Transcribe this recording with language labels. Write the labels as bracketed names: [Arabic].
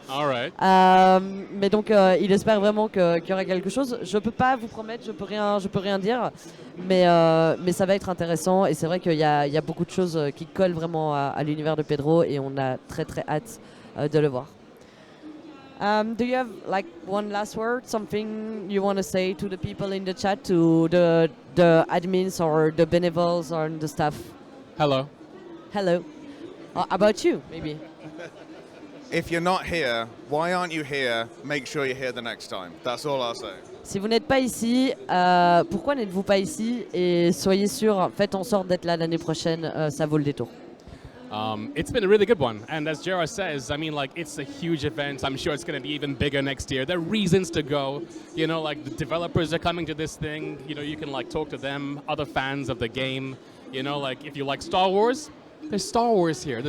[English] All right. [French] Mais donc, il espère vraiment qu'il y aura quelque chose. Je peux pas vous promettre, je peux rien dire. Mais ça va être intéressant. Et c'est vrai qu'il y a beaucoup de choses qui collent vraiment à l'univers de Pedro. Et on a très très hâte de le voir. [English] Do you have like one last word, something you want to say to the people in the chat, to the admins or the benevoles or the staff? Hello. Hello. About you, maybe. If you're not here, why aren't you here? Make sure you're here the next time. That's all I'll say. [French] Si vous n'êtes pas ici, pourquoi n'êtes-vous pas ici? Et soyez sûr, faites en sorte d'être là l'année prochaine, ça vaut le détour. [English] It's been a really good one, and as JR says, I mean, like, it's a huge event. I'm sure it's going to be even bigger next year. There are reasons to go. You know, like, the developers are coming to this thing. You know, you can, like, talk to them, other fans of the game. You know, like, if you like Star Wars, there's Star Wars here.